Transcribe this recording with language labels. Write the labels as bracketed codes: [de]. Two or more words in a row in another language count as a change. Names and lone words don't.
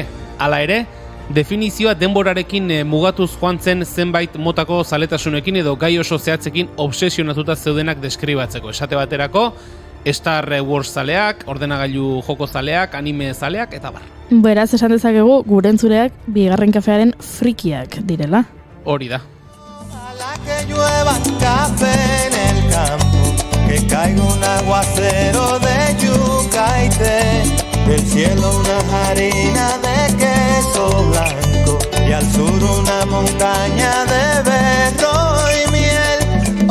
[eu] Hala ere, definizioa denborarekin mugatuz joan zen zenbait motako zaletasunekin edo gai oso zehatzekin obsesionatuta zeudenak deskribatzeko. Esate baterako, Star Wars zaleak, ordenagailu joko zaleak, anime zaleak, eta bar. Beraz, esan dezakegu, gure entzuleak bigarren kafearen frikiak direla. Hori da. [es] Ojalá que llueva café en el campo, que caiga un aguacero de yuca y té, del cielo una harina de queso blanco y al sur una montaña de berro y miel.